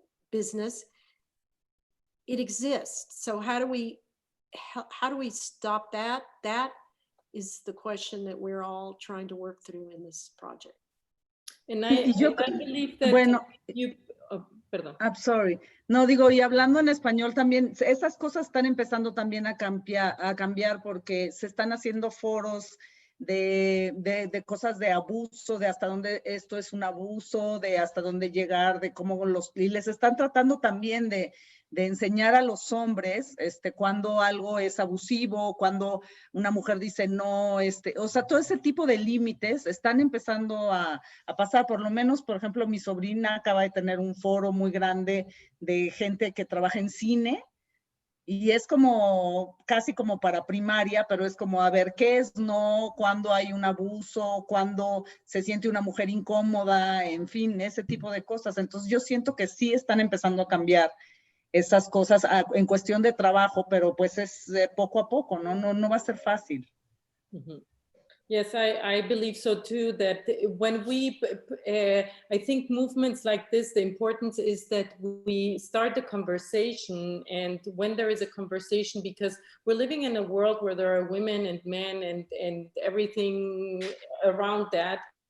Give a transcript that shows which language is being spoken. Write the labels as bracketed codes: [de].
[en] business. It exists. So how do we stop that? That is the question that we're all trying to work through in this project. And [es] Y yo [en] I believe that [es] bueno, perdón. [en] I'm sorry. [es] No, digo, y hablando en español también, esas cosas están empezando también a cambiar porque se están haciendo foros de cosas de abuso, de hasta dónde esto es un abuso, de hasta dónde llegar, de cómo y les están tratando también de enseñar a los hombres cuando algo es abusivo, cuando una mujer dice no, o sea, todo ese tipo de límites están empezando a pasar. Por lo menos, por ejemplo, mi sobrina acaba de tener un foro muy grande de gente que trabaja en cine, y es como casi como para primaria, pero es como a ver qué es no, cuando hay un abuso, cuando se siente una mujer incómoda, en fin, ese tipo de cosas. Entonces yo siento que sí están empezando a cambiar esas cosas en cuestión de trabajo, pero pues es poco a poco, no va a ser fácil. [en] Yes, I believe so too, that when we, I think movements like this, the importance is that we start the conversation, and when there is a conversation, because we're living in a world where there are women and men and everything around that.